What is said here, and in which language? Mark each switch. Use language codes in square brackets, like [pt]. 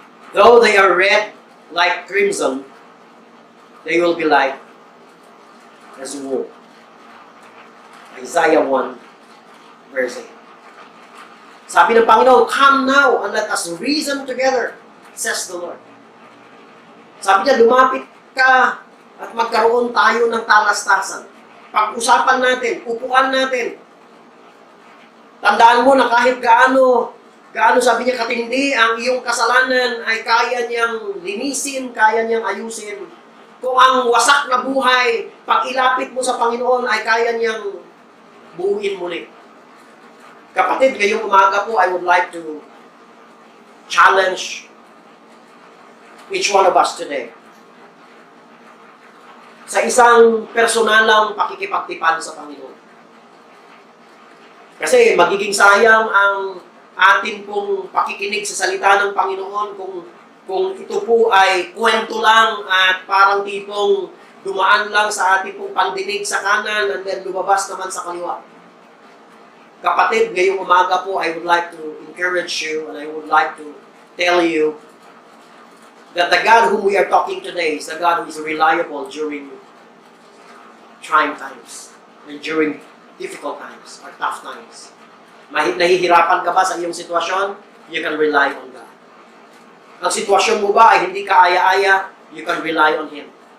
[en] Though they are red like crimson, they will be like as wool." Isaiah 1, verse 8. [tl] Sabi ng Panginoon, [en] "Come now and let us reason together, says the Lord." [tl] Sabi niya, lumapit ka at magkaroon tayo ng talastasan. Pag-usapan natin, upuan natin. Tandaan mo na kahit gaano sabi niya katindi, ang iyong kasalanan ay kaya niyang linisin, kaya niyang ayusin. kung ang wasak na buhay, pag ilapit mo sa Panginoon, ay kaya niyang buuin muli. Kapatid, ngayong umaga po, [en] I would like to challenge each one of us today [tl] sa isang personalang pakikipagtipan sa Panginoon. Kasi magiging sayang ang atin pong pakikinig sa salita ng Panginoon kung ito po ay kwento lang at parang tipong dumaan lang sa ating pong pandinig sa kanan and then lumabas naman sa kaliwa. Kapatid, ngayong umaga po, [en] I would like to encourage you and I would like to tell you that the God whom we are talking today is the God who is reliable during trying times and during difficult times or tough times. [tl] Nahihirapan ka ba sa iyong sitwasyon? [en] You can rely on God. [tl] Ang sitwasyon mo ba ay hindi kaaya-aya? [en] You can rely on Him.